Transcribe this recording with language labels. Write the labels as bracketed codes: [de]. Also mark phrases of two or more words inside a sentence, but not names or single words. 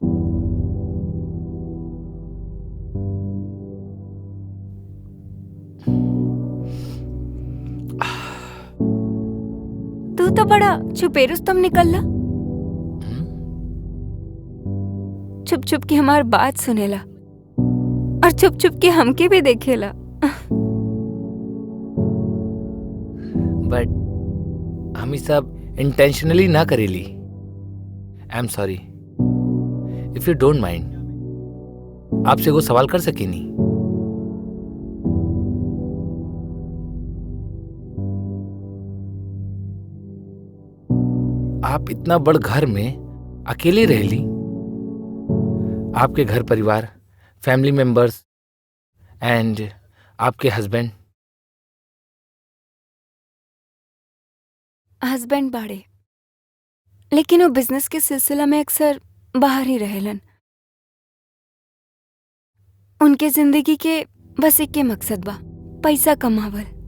[bho] तू तो बड़ा छुपे रुस्तम निकलला। छुप छुप के हमार बात सुनेला और छुप छुप के हमके भी देखेला। बट हम ये सब इंटेंशनली ना करेली। [en] I am sorry. If you don't mind, [bho] आपसे वो सवाल कर सकेनी? आप इतना बड़ घर में अकेले रहली। आपके घर परिवार, [en] family members and [bho] आपके हस्बैंड। हस्बैंड बाड़े, लेकिन वो बिजनेस के सिलसिला में अक्सर बाहर ही रहेलन। उनके जिंदगी के बस एक के मकसद बा, पैसा कमावल।